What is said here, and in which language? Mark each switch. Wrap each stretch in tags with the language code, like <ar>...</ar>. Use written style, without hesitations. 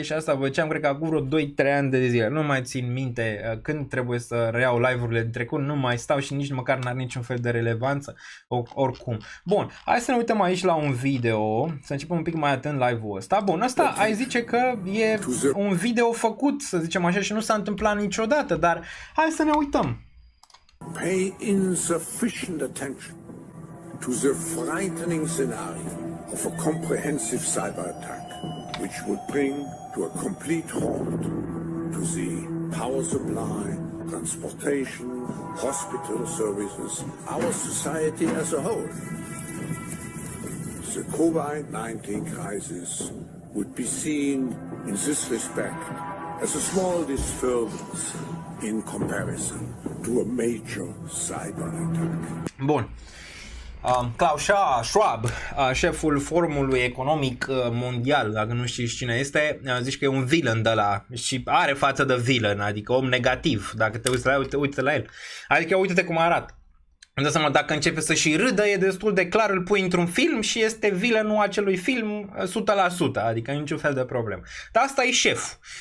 <ro>Și asta vă ziceam, cred că acum vreo 2-3 ani de zile. Nu mai țin minte când trebuie să reiau live-urile de trecut, nu mai stau și nici măcar n-ar niciun fel de relevanță, oricum. Bun, hai să ne uităm aici la un video, să începem un pic mai atent live-ul ăsta. Bun, ăsta ai zice că e un video făcut, să zicem așa, și nu s-a întâmplat niciodată, dar hai să ne uităm.</ro> <en>Pay insufficient attention to the frightening scenario of a comprehensive cyber attack, which would bring to a complete halt to the power supply, transportation, hospital services, our society as a whole. The COVID-19 crisis would be seen in this respect as a small disturbance in comparison to a major cyber attack.</en> <ro>Bun. Klaus Schwab, șeful Forumului Economic Mondial, dacă nu știți cine este, zici că e un villain de la și are față de villain, adică om negativ. Dacă te uiți la el, uite la el. Adică uite-te cum arată. Îmi dă seama, dacă începe să și râdă, e destul de clar, îl pui într-un film și este villainul acelui film 100%, adică niciun fel de problemă. Dar asta e șeful.</ro>